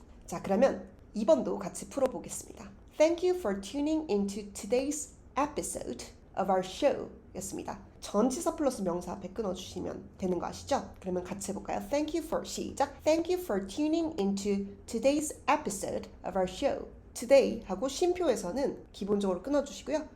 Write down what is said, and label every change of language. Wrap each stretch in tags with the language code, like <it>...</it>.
<ko>자, 그러면 2번도 같이 풀어보겠습니다.</ko> <en>Thank you for tuning into today's episode of our show</en> <ko>였습니다. 전치사 플러스 명사 앞에 끊어주시면 되는 거 아시죠? 그러면 같이 해볼까요?</ko> <en>Thank you for</en> <ko>시작.</ko> <en>Thank you for tuning into today's episode of our show.</en> <ko>Today 하고 쉼표에서는 기본적으로 끊어주시고요.</ko>